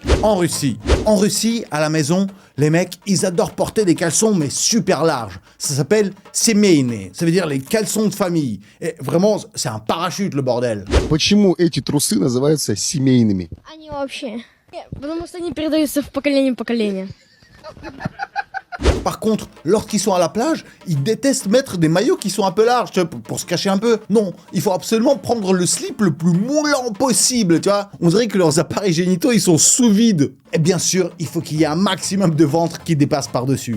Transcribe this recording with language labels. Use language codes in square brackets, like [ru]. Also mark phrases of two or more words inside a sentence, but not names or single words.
[fr] En Russie, à la maison, les mecs, ils adorent porter des caleçons, mais super larges. Ça s'appelle семейные, ça veut dire les caleçons de famille. Et vraiment, c'est un parachute, le bordel. [ru] Почему эти трусы называются семейными? Они вообще. Потому что они передаются в поколение в поколение. [fr] Par contre, lorsqu'ils sont à la plage, ils détestent mettre des maillots qui sont un peu larges, tu vois, pour se cacher un peu. Non, il faut absolument prendre le slip le plus moulant possible, tu vois. On dirait que leurs appareils génitaux, ils sont sous vide. Et bien sûr, il faut qu'il y ait un maximum de ventre qui dépasse par-dessus.